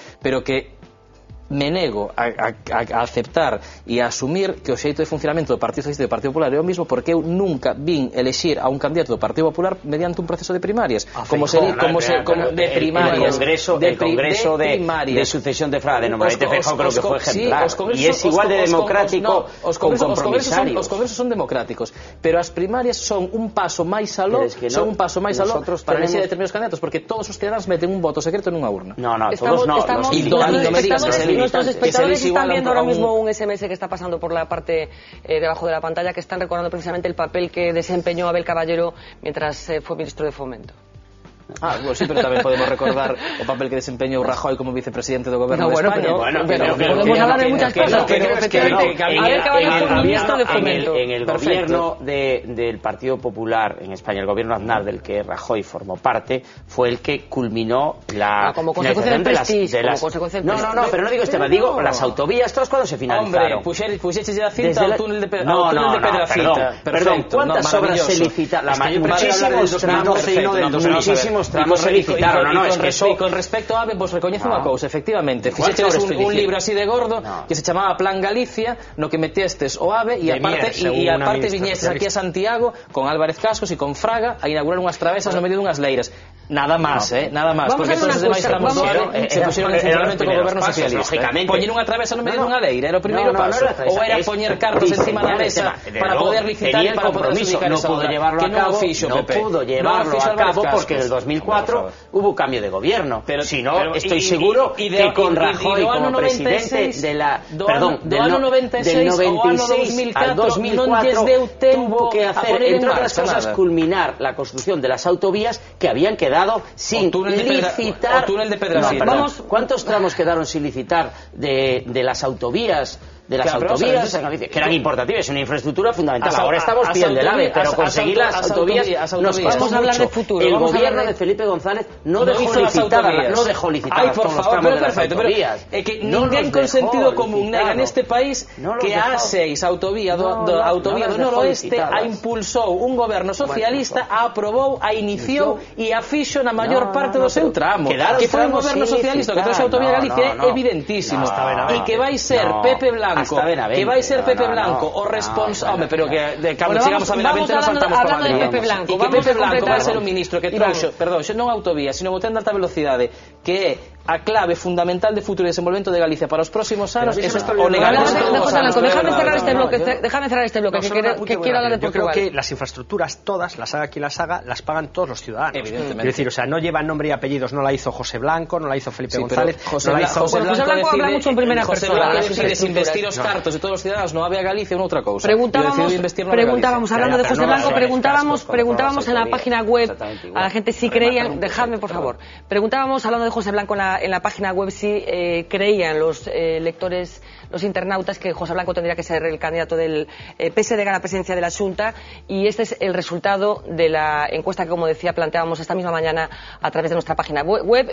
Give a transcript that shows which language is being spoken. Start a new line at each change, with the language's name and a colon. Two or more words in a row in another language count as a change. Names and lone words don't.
Galician: Pero que me nego a aceptar e a asumir que o xeito de funcionamento do Partido Socialista e do Partido Popular é o mismo, porque eu nunca vin elexir a un candidato do Partido Popular mediante un proceso de primarias, como de primarias,
Spanish: el Congreso de sucesión de Fraga de Nomadete Feijóo creo que fue ejemplar, y es igual de democrático con compromisarios.
Galician: Os congresos son democráticos, pero as primarias son un paso máis aló, para elexir determinados candidatos, porque todos os ciudadanos meten un voto secreto nunha urna.
Spanish: Todos no. Nuestros espectadores están viendo ahora mismo un SMS que está pasando por la parte debajo de la pantalla, que están recordando precisamente el papel que desempeñó Abel Caballero mientras fue ministro de Fomento.
Galician: Bueno, sí, pero tamén podemos recordar o papel que desempeñou Rajoy como vicepresidente do goberno de España.
Spanish: Pero podemos hablar de muchas cosas, pero efectivamente Abel Caballero fue ministro de Fomento. En el gobierno del Partido Popular en España, el gobierno Aznar, del que Rajoy formó parte, fue el que culminó la como consecuencia del prestigio. No, pero no digo este tema, digo las autovías, todas cuando se finalizaron. Hombre,
Galician: puxeches a cinta ao túnel de Pedrafita.
Spanish: Perdón, ¿cuántas obras se licitaron? Muchísimos tramos se licitaron,
Galician: e con respecto a AVE, vos recoñezo unha cousa, efectivamente, fixeches un libro así de gordo que se chamaba Plan Galicia, no que metestes o AVE e aparte viñestes aquí a Santiago con Álvarez Cascos e con Fraga a inaugurar unhas travesas no medio dunhas leiras. Nada máis, porque todos os demais tramos do AVE se puxeron en funcionamento co goberno socialista. Poñer unha travesa no medio dunha leira era o primeiro paso, ou era poñer cartos encima da mesa para poder licitar e para poder adjudicar esa obra, que non
Spanish: pudo llevarlo a cabo porque en el 2004 hubo cambio de gobierno, pero si no, estoy seguro que con Rajoy como presidente del 96 al 2004 tuvo que hacer, entre otras cosas, culminar la construcción de las autovías que habían quedado sin licitar. ¿Cuántos tramos quedaron sin licitar de las autovías? De las autovías en Galicia, que eran importantes, es una infraestructura fundamental. Ahora estamos pidiendo el AVE, pero conseguir las autovías nos costó mucho. El gobierno de Felipe González no dejó licitar todos los tramos de las autovías.
Galician: É que ninguén con sentido común nega neste país que a A6, autovía do noroeste, a impulsou un goberno socialista, a aprobou, a iniciou e a fixo na maior parte do seu tramo. Que foi un goberno socialista que trouxe a autovía Galicia é evidentísimo. E que vai ser Pepe Blanco, que vai ser Pepe Blanco o responsable, pero que cando chegamos a Benavente nos saltamos por Madrid, e que Pepe Blanco vai ser o ministro que trouxo, perdón, non autovía, sino o tren de alta velocidade, que é a clave fundamental de futuro e desenvolvemento de Galicia para os próximos anos. O negaremos todos os anos.
Spanish: Déjame cerrar este bloque, que quiero hablar de Portugal. Yo creo que las infraestructuras todas, las haga quien las haga, las pagan todos los ciudadanos. Evidentemente. Es decir, o sea, no llevan nombre y apellidos, no la hizo José Blanco, no la hizo Felipe González, no la hizo... José Blanco habla mucho en primera persona.
Galician: Investir os cartos de todos os ciudadanos no había Galicia ou outra cousa.
Spanish: Preguntábamos, hablando de José Blanco, preguntábamos en la página web a la gente si creían, dejadme por favor, preguntábamos, hablando de José Blanco en la página web, si creían los lectores, los internautas, que José Blanco tendría que ser el candidato del PSD a la presidencia de la Xunta, y este es el resultado de la encuesta que, como decía, planteábamos esta misma mañana a través de nuestra página web.